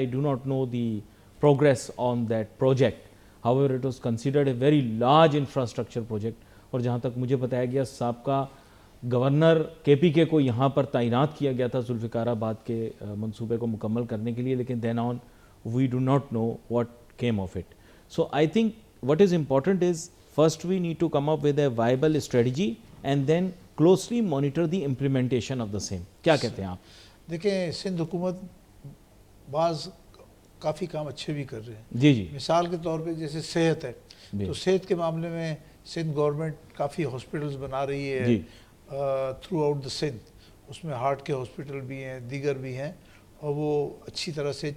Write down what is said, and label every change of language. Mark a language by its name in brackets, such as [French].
[English] I do not know the progress on that project, however it was considered a very large infrastructure project. [Urdu] اور جہاں تک مجھے بتایا گیا سابقہ گورنر KPK کو یہاں پر تعینات کیا گیا تھا ذوالفقار آباد کے منصوبے کو مکمل کرنے کے لیے، لیکن [English] then on we do not know what came of it. So I think what is important is first we need to come up with a viable strategy and then closely monitor the implementation of the same. [Urdu] کیا کہتے ہیں آپ؟ دیکھیں سندھ حکومت بعض کافی کام اچھے بھی کر رہے ہیں. جی جی. مثال کے طور پہ جیسے صحت ہے، تو صحت کے معاملے میں سندھ گورنمنٹ کافی ہاسپٹلز بنا رہی ہے [English] Throughout the Sindh. [Urdu] اس میں ہارٹ کے ہاسپٹل بھی ہیں، دیگر بھی ہیں، اور وہ اچھی طرح سے